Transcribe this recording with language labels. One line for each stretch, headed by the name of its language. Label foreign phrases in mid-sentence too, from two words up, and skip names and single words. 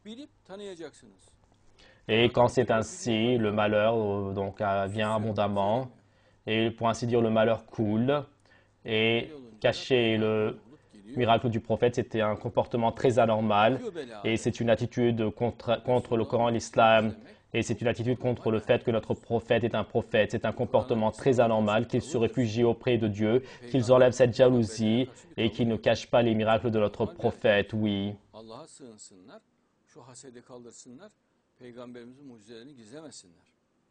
French: Et quand c'est ainsi, le malheur vient abondamment et pour ainsi dire le malheur coule et cacher le miracle du prophète, c'était un comportement très anormal et c'est une attitude contre le Coran et l'islam et c'est une attitude contre le fait que notre prophète est un prophète. C'est un comportement très anormal qu'ils se réfugient auprès de Dieu, qu'ils enlèvent cette jalousie et qu'ils ne cachent pas les miracles de notre prophète, oui.
Turkish: Allah'a sığınsınlar, şu hasedi kaldırsınlar, Peygamberimizin mucizelerini gizlemesinler.